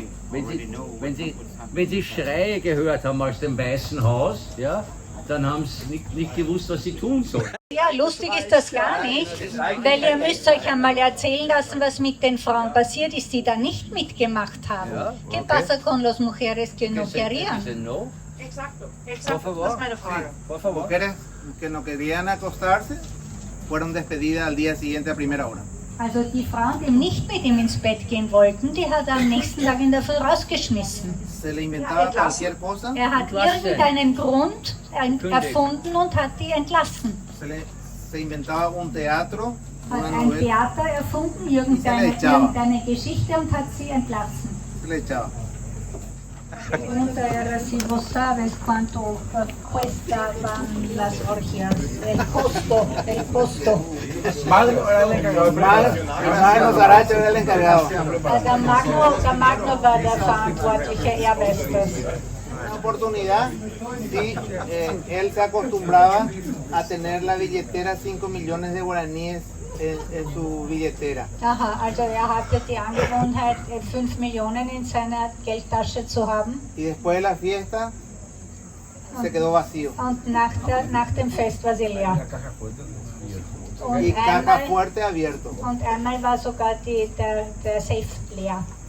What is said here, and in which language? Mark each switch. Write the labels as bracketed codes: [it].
[de] Wenn Sie Schreie gehört haben aus dem Weißen Haus, ja, dann haben Sie nicht gewusst, was Sie tun sollen. Ja, lustig ist das gar nicht, weil ihr müsst euch einmal erzählen lassen, was mit den Frauen passiert ist, die da nicht mitgemacht haben. Ja, okay. [es] ¿Qué pasa con las mujeres que no querían? Exacto, exacto, [de] das ist meine Frage. [es] Por favor. Mujeres que no querían acostarse fueron despedidas al día siguiente a primera hora. [de] Also die Frauen, die nicht mit ihm ins Bett gehen wollten, die hat er am nächsten Tag in der Früh rausgeschmissen. [es] Se le inventaba cualquier cosa. [de] Er hat irgendeinen Grund erfunden und hat die entlassen. [es] Se inventaba un teatro, [de] Hat ein Theater erfunden, irgendeine Geschichte, und hat sie entlassen. [es] Se le echaba. La pregunta era si vos sabes cuánto cuestaban las orgías, el costo. Magno era el encargado. Magno Saracho era el encargado. [de] Der Magno war der Verantwortliche, er weiß das. [es] Una oportunidad, sí, él se acostumbraba a tener la billetera 5 millones de guaraníes en su billetera. [de] Aha, also hatte die Angewohnheit, 5 Millionen in seiner Geldtasche zu haben. [es] Y después de la fiesta se quedó vacío. [de] Und nach dem Fest war sie leer. [es] Y caja fuerte abierto. [de] Und einmal war sogar der Safe leer.